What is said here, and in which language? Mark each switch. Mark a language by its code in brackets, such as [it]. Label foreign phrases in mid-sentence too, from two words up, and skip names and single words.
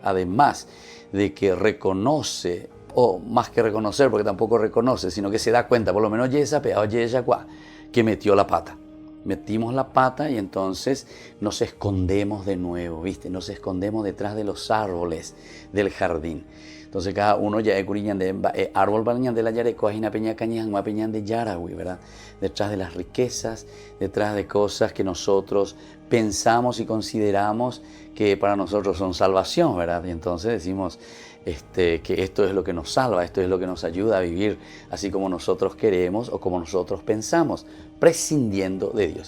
[es] Además de que reconoce, o más que reconocer, porque tampoco reconoce, sino que se da cuenta, por lo menos que metió la pata. Metimos la pata y entonces nos escondemos de nuevo, ¿viste? Nos escondemos detrás de los árboles del jardín. Entonces cada uno ya de árbol bañan de la yareco, ajina peña cañan, ma peñan de yaragüey, ¿verdad? Detrás de las riquezas, detrás de cosas que nosotros pensamos y consideramos que para nosotros son salvación, ¿verdad? Y entonces decimos que esto es lo que nos salva, esto es lo que nos ayuda a vivir así como nosotros queremos o como nosotros pensamos, prescindiendo de Dios.